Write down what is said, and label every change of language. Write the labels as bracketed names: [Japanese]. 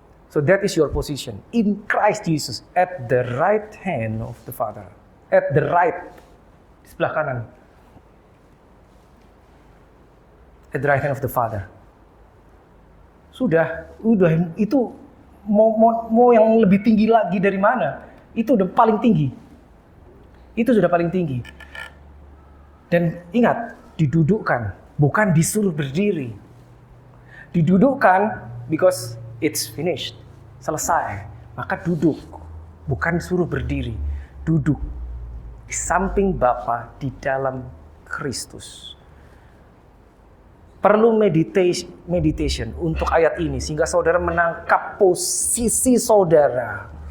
[English] So that is your position in Christ Jesus at the right hand of the Father. At the right, [Indonesian] di sebelah kanan. [English] At the right hand of the Father. [Indonesian] Sudah itu mau yang lebih tinggi lagi dari mana? Itu udah paling tinggi. Itu sudah paling tinggi. Dan ingat, didudukkan, bukan disuruh berdiri. [English] Didudukkan because it's finished. [Indonesian] Selesai. Maka duduk, bukan suruh berdiri. Duduk di samping Bapa di dalam Kristus. Perlu meditation untuk ayat ini sehingga saudara menangkap posisi saudara.